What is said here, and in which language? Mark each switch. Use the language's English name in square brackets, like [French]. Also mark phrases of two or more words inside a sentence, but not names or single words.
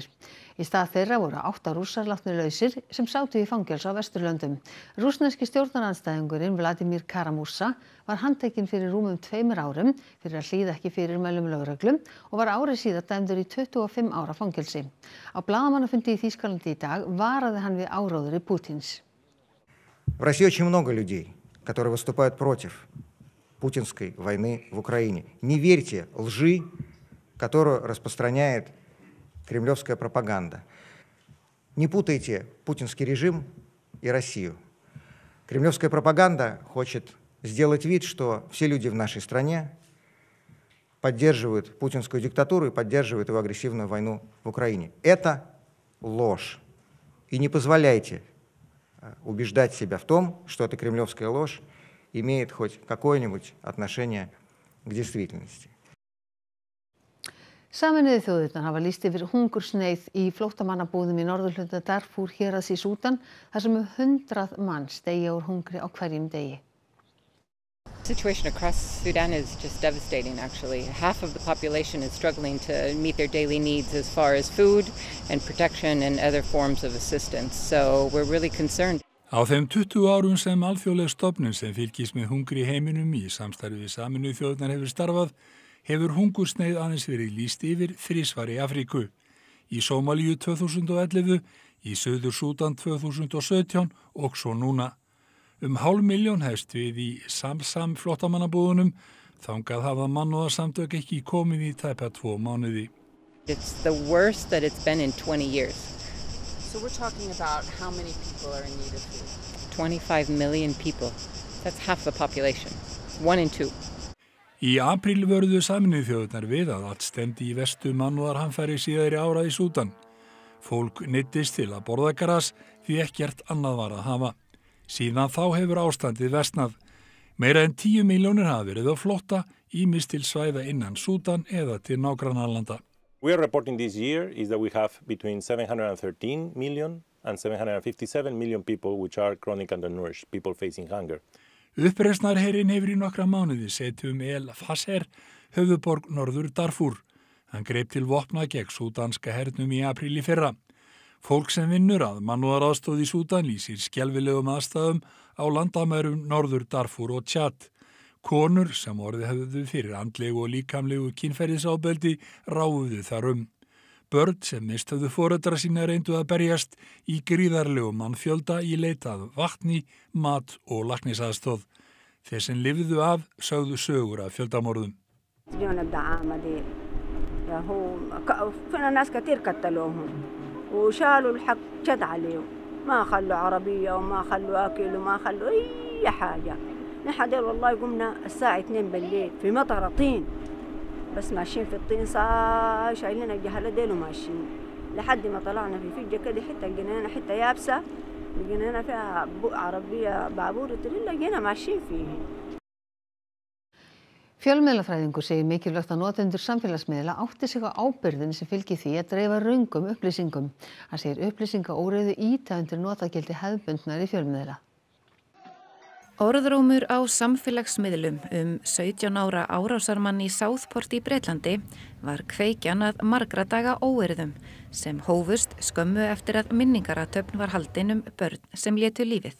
[Icelandic] Í stað þeirra voru 8 Rússar látnir lausir sem sátu í fangelsi á Vesturlöndum. Rússneski stjórnarandstæðingurinn Vladimir Kara-Murza var handtekinn fyrir rúmum 2 árum fyrir að hlýða ekki fyrirmælum lögreglu og var árið síðar dæmdur í 25 ára fangelsi. Á blaðamannafundi í Þýskalandi í dag varaði hann við áróðri Pútins. [Russian] В России очень много людей, которые выступают против путинской войны в Украине. Не верьте лжи, которую распространяет кремлевская пропаганда. Не путайте путинский режим и Россию. Кремлевская пропаганда хочет сделать вид, что все люди в нашей стране поддерживают путинскую диктатуру и поддерживают его агрессивную войну в Украине. Это ложь. И не позволяйте убеждать себя в том, что эта кремлевская ложь имеет хоть какое-нибудь отношение к действительности. [Icelandic] Sameinuðu þjóðirnar hafa lýst yfir hungursneyð í flóttamannabúðum í norðurhluta Darfur héraðs í Súdan þar sem 100 manns deyja úr hungri á hverjum degi. [English] The situation across Sudan is just devastating, actually. Half of the population is struggling to meet their daily needs as far as food and protection and other forms of assistance. So we're really concerned. [Icelandic] Á þeim 20 árum sem alþjóðleg stofnun sem fylgist með hungri í heiminum í samstarfi við Sameinuðu þjóðirnar hefur starfað, hefur hungursneyð aðeins verið lýst yfir 3 í Afríku. Í Sómalíu 2011, í Suður-Súdan 2017 og svo núna. 500.000 hefst við í Samsam flóttamannabúðunum, þangað hafa mannúðarsamtök ekki komið í tæpa 2 mánuði. [English] It's the worst that it's been in 20 years. So we're talking about how many people are in need of food? 25 million people. That's half the population. 1 in 2. [Icelandic] Í apríl vörðu Sameinuðu þjóðirnar við að allt stefndi í verstu mannúðarhamfæri síðari ára í Súdan. Fólk neyddist til að borða gras því ekkert annað var að hafa. Síðan þá hefur ástandið versnað. Meira en 10 milljónir hafa verið á flótta, ýmist til svæða innan Súdan eða til nágrannalanda. [English] We are reporting this year is that we have between 713 million and 757 million people which are chronic undernourished, people facing hunger. [Icelandic] Uppreisnarherinn hefur í nokkra mánuði setið El Fasher, höfuðborg norður Darfur. Hann greip til vopna gegn súdanska hernum í apríl í fyrra. Fólk sem vinnur að mannúðaraðstoð í Súdan lýsir skelfilegum aðstæðum á landamærum norður Darfur og Tchad. Konur sem orðið höfðu fyrir andlegu og líkamlegu kynferðisofbeldi ráfuðu þar Börn sem mist höfðu foreldra sína reyndu að berjast í gríðarlegum mannfjölda í leit að vatni, mat og læknisaðstoð. Þeir sem lifðu af sögðu sögur af fjöldamorðum. [Arabic] اليوم الدعامة دي فينا ناس كتير قتلوهم وشالوا الحق شد عليهم ما خلوا عربية وما خلوا أكل وما خلوا أي حاجة نحن ديل والله قمنا الساعة 2 بالليل في مطر طين بس ماشيين في الطين شايلين الجهلة ديل وماشيين لحد ما طلعنا في فجة كده حتة لقينا حتة يابسة لقينا فيها عربية بابور لقينا ماشيين فيه. [Icelandic] Fjölmiðlafræðingur segir mikilvægt að notendur samfélagsmiðla átti sig á ábyrgðinni sem fylgir því að dreifa röngum upplýsingum. Hann segir upplýsingaóreiðu ýta undir notagildi hefðbundnar í fjölmiðla. Orðrómur á samfélagsmiðlum 17 ára árásarmann í Southport í Bretlandi var kveikjan að margra daga óeirðum sem hófust skömmu eftir að minningarathöfn var haldin börn sem létu lífið.